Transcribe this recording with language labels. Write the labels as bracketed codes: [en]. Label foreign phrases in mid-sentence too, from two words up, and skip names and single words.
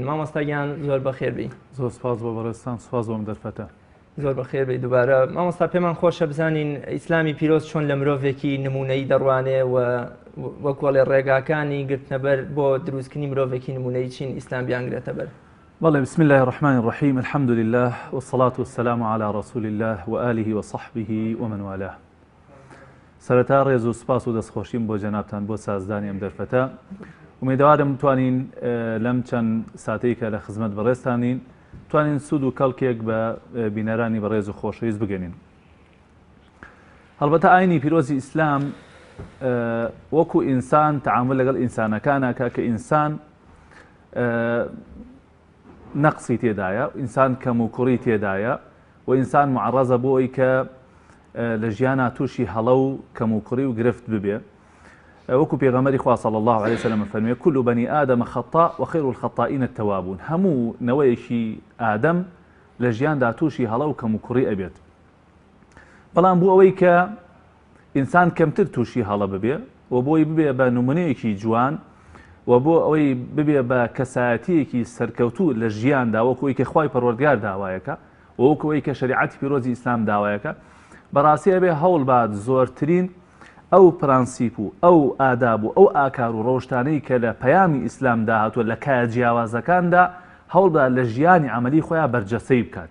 [ckb] مامۆستاگیان زۆر بەخێربی. زۆر سپاس بۆ بەڕێستان، سپاس بۆم دەرفەتە. زۆر بەخێربی دووبارە. مامۆستا پێمان خۆشە بزانین ئیسلامی پیرۆز چۆن لە مرۆڤێکی نمونەی دەڕوانێ و وەکوڵێ ڕێگاکانی گرتنەبەر بۆ دروستکردنی مرۆڤێکی نمونەی چین ئیسلام بیانگرێتە بەر. بله، [ar] بسم الله الرحمن الرحيم، الحمد لله والصلاة والسلام على رسول الله وآله وصحبه ومن والاه. [ckb] سەرەتا ڕێز و سپاس و دەستخۆشیم بۆ جەنابتان بۆ سازدانی ئەم دەرفەتە. ومێدەوارم توانین لەم چەند ساتەی کە لە خزمەت بەڕێزتانین توانین سود و کەڵکێک بە بینەرانی بەڕێز و خۆشەویست بگەنین. هەڵبەتە ئاینی پیرۆزی ئیسلام وەکو ئینسان تەعامل لەگەڵ ئینسانەکانەکە کە ئینسان نەقسی تێدایە، ئینسان کەم و کوڕی تێدایە و ئینسان معڕەزە بۆ ئەوی کە لە ژیانە تووشی هەڵە و کەم و کوڕی و گرفت ببێ. وەکو پێغەمبەری خوا [ar] صلی الله عليه وسلم [ckb] فەرمێ [ar] كل بني آدم خطاء وخير الخطائين التوابون. [ckb] هەموو نەوەیەکی ئادەم لە ژیاندا تووشی هەڵە و کەم و کوڕی ئەبێت، بەڵام بۆ ئەوەی کە ئینسان کەمتر تووشی هەڵە ببێ و بۆی ببێ بە نمونەیەکی جوان و بۆ ئەوەی ببێ بە کەسایەتیەکی سەرکەوتوو لە ژیاندا، وەکوی کە خوای پەروەردگار داوایەکە و وەکوی کە شریعەتی پیرۆزی ئیسلام داوایەکە، بەڕاستی ئەبێ هەوڵ بات زۆرترین ئەو پرانسیپ و ئەو ئاداب و ئەو ئاکار و ڕۆژتانەی کە لە پەیامی ئیسلام داهاتوە لە کایە جیاوازەکاندا هەوڵدا لە ژیانی عەمەلی خۆیان بەرجەستەی بکات.